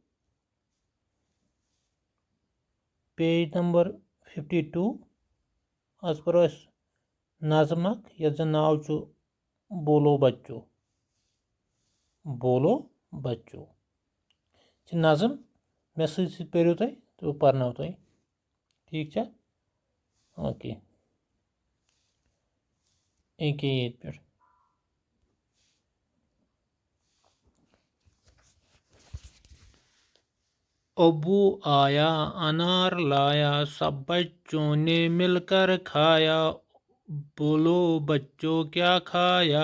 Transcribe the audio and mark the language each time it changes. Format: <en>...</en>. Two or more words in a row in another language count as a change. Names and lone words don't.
<en>page number</en> <ks>52 آز پرو اس نظم اخ یتھ زن ناو چھُ بولو بچو. بولو بچو چھ نظم مے سۭتۍ پٔرِو تُہۍ تہٕ بہٕ پرناو تۄہہِ. ٹھیٖک چھا؟ اوکے. أکیٛاہ ییٚتہِ پٮ۪ٹھ.</ks> <ur>ابو آیا انار لایا سب بچوں نے مل کر کھایا. بولو بچوں کیا کھایا؟</ur>